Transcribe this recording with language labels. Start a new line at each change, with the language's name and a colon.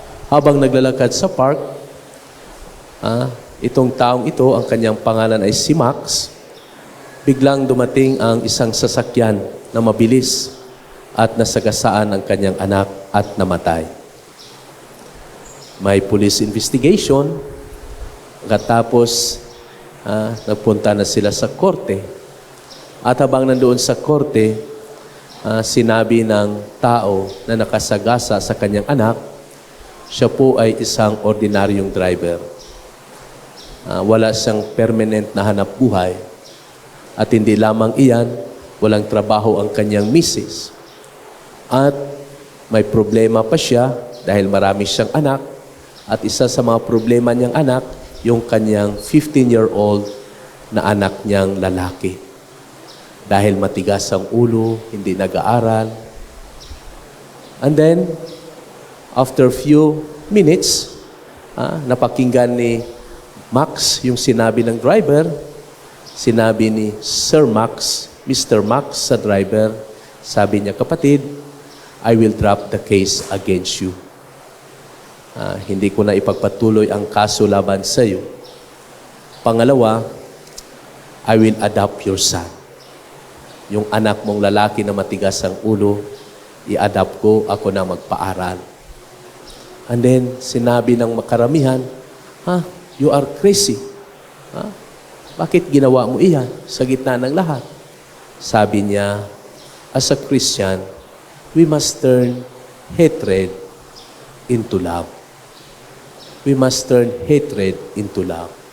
Filipino: Habang naglalakad sa park, itong taong ito, ang kanyang pangalan ay si Max, biglang dumating ang isang sasakyan na mabilis at nasagasaan ang kanyang anak at namatay. May police investigation. Katapos, nagpunta na sila sa korte. At habang nandoon sa korte, sinabi ng tao na nakasagasa sa kanyang anak, siya po ay isang ordinaryong driver. Wala siyang permanent na hanap buhay. At hindi lamang iyan, walang trabaho ang kanyang misis. At may problema pa siya dahil marami siyang anak. At isa sa mga problema niyang anak, yung kanyang 15-year-old na anak niyang lalaki. Dahil matigas ang ulo, hindi nag-aaral.
English: And then, after few minutes,
Filipino: napakinggan ni Max yung sinabi ng driver. Sinabi ni Sir Max, Mr. Max sa driver, sabi niya, kapatid,
English: I will drop the case against you.
Filipino: Hindi ko na ipagpatuloy ang kaso laban sa iyo.
English: Pangalawa, I will adopt your son.
Filipino: Yung anak mong lalaki na matigas ang ulo, i-adopt ko, ako na magpaaral.
English: And then,
Filipino: sinabi ng makaramihan,
English: you are crazy.
Filipino: Bakit ginawa mo iyan sa gitna ng lahat? Sabi niya,
English: as a Christian, we must turn hatred into love. We must turn hatred into love.